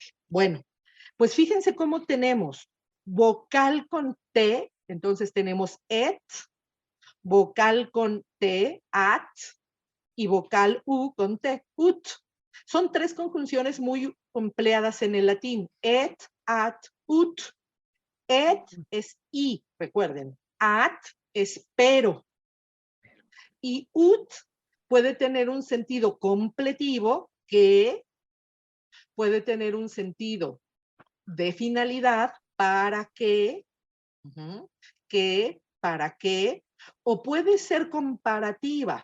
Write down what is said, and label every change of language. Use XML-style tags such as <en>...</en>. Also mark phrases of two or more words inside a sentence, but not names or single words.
<es>Bueno, pues fíjense cómo tenemos vocal con T, entonces tenemos et, vocal con T, at, y vocal U con T, ut. Son tres conjunciones muy empleadas en el latín,</es> <la>et, at, ut.</la> <es>Et es y, recuerden, at es pero, y ut puede tener un sentido completivo que puede tener un sentido de finalidad para que, para que, O puede ser comparativa.</es>